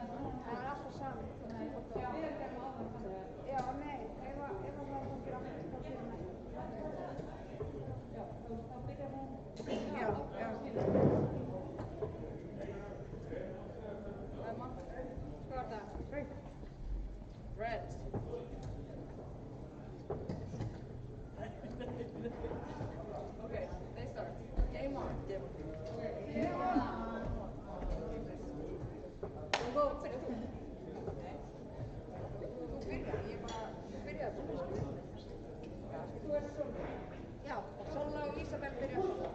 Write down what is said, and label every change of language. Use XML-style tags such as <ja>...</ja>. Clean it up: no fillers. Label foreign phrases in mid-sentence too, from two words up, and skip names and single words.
<is>Það er alltaf sami. Já. Já, nei, ef það var þá byrja aftur, þá byrja næst. Já, þá byrjar hún. Já. Emma, hvað var það? Rauð.</is> <en>Red. Okay, they start. Game on. Game on.</en> <is>Þú byrjar þú. Þú byrjar, ég bara byrjaði þú. Þú ert Sola. Já, Sola og Ísabel byrja Sola.</is>